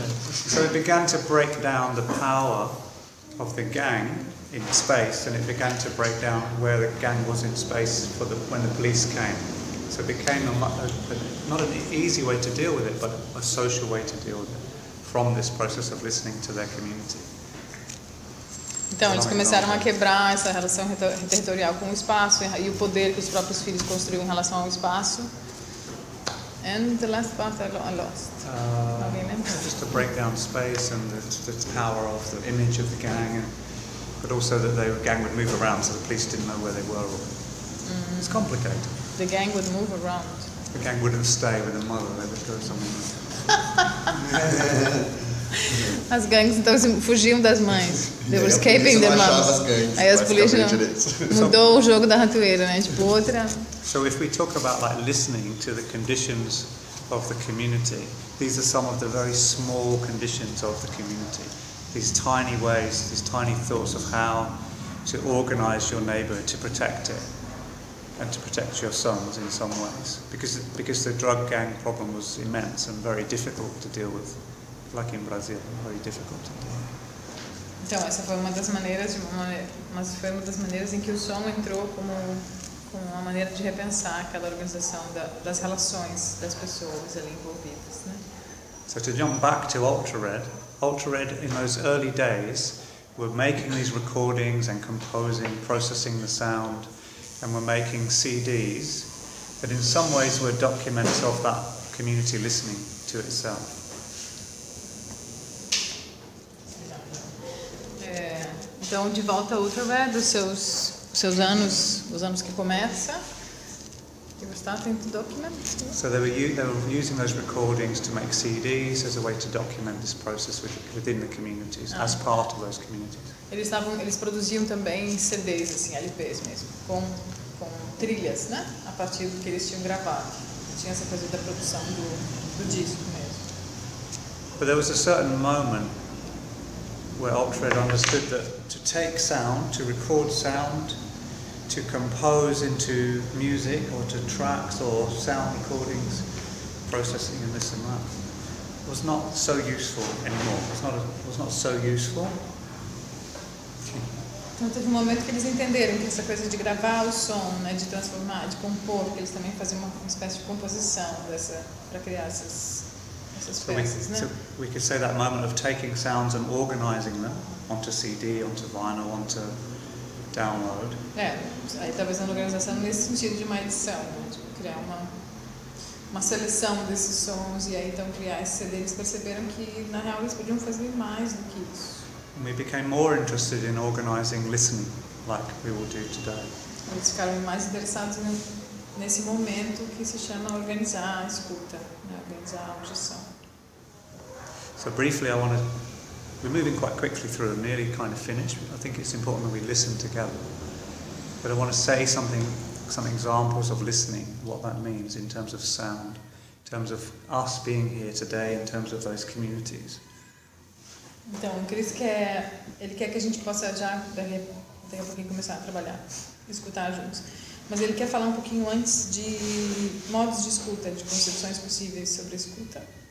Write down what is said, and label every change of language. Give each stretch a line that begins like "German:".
English: So it began to break down the power of the gang in space, and it began to break down where the gang was in space for the when the police came. So it became not an easy way to deal with it, but a social way to deal with it from this process of listening to their community.
Portuguese: Então eles começaram a quebrar essa relação territorial com o espaço e o poder que os próprios filhos construíram em relação ao espaço.
English: And the last part I lost. I remember. Just to break down space and the power of the image of the gang, and, but also that the gang would move around so the police didn't know where they were. Or, it's complicated. The gang would move around. The gang wouldn't stay with the mother, they would go somewhere else.
Portuguese: As gangs então fugiam das mães.
English: They were escaping the mothers.
Portuguese: Aí as polícias mudou o jogo da ratoeira, né? Tipo outra.
English: So if we talk about like listening to the conditions of the community, these are some of the very small conditions of the community. These tiny ways, these tiny thoughts of how to organize your neighbor to protect it and to protect your sons in some ways. Because the drug gang problem was immense and very difficult to deal with. Like in Brazil, very difficult to deal with.
Portuguese: Então, essa foi uma das maneiras, mas foi uma das maneiras em que o som entrou como uma maneira de repensar aquela organização das relações das pessoas ali envolvidas, né?
English: So to jump back to UltraRed, UltraRed in those early days were making these recordings and composing, processing the sound, and were making CDs that in some ways were documents of that community listening to itself.
Portuguese: Então, de volta a UltraRed, os seus anos, os anos que começa.
English: You were starting to document. So they were using those recordings to make CDs as a way to document this process within the communities, as part of those communities.
Portuguese: Eles produziam também CDs, assim, LPs mesmo, com trilhas, né? A partir do que eles tinham gravado. Tinha essa coisa da produção do disco mesmo.
English: But there was a certain moment where UltraRed understood that to take sound, to record sound, to compose into music or to tracks or sound recordings, processing and this and that, was not so useful anymore. It was not so useful.
Portuguese: Então teve um momento que eles entenderam que essa coisa de gravar o som, né, de transformar, de compor, que eles também faziam uma espécie de composição dessa para criar essas peças, né? So
English: we could say that moment of taking sounds and organizing them onto CD, onto vinyl, onto download.
Portuguese: É, aí talvez uma organização nesse sentido de uma edição, né? Tipo, criar uma seleção desses sons e aí então criar esse CD. Eles perceberam que na real eles podiam fazer mais do que isso.
English: And we became more interested in organizing listening, like we will do today.
Portuguese: Eles ficaram mais interessados nesse momento que se chama organizar a escuta, né? Organizar a audição.
English: So briefly, we're moving quite quickly through, I'm nearly kind of finished. I think it's important that we listen together. But I want to say some examples of listening, what that means in terms of sound, in terms of us being here today, in terms of those communities.
Portuguese: Então, o Chris quer que a gente possa já, daqui a pouquinho, começar a trabalhar, escutar juntos. Mas ele quer falar um pouquinho antes de modos de escuta, de concepções possíveis sobre escuta.